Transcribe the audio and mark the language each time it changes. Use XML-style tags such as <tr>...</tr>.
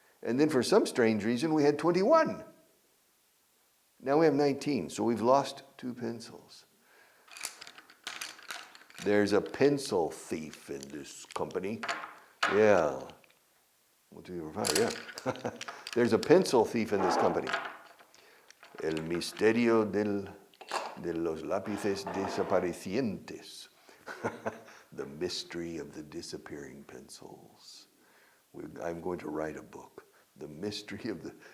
<en>And then for some strange reason, we had 21. Now we have 19, so we've lost 2 pencils. There's a pencil thief in this company. Yeah. 1, 2, 3, 4, 5, yeah. There's a pencil thief in this company.</en> <es>El misterio de los lápices desaparecientes.</es> <en>The mystery of the disappearing pencils. I'm going to write a book. The mystery of the...</en>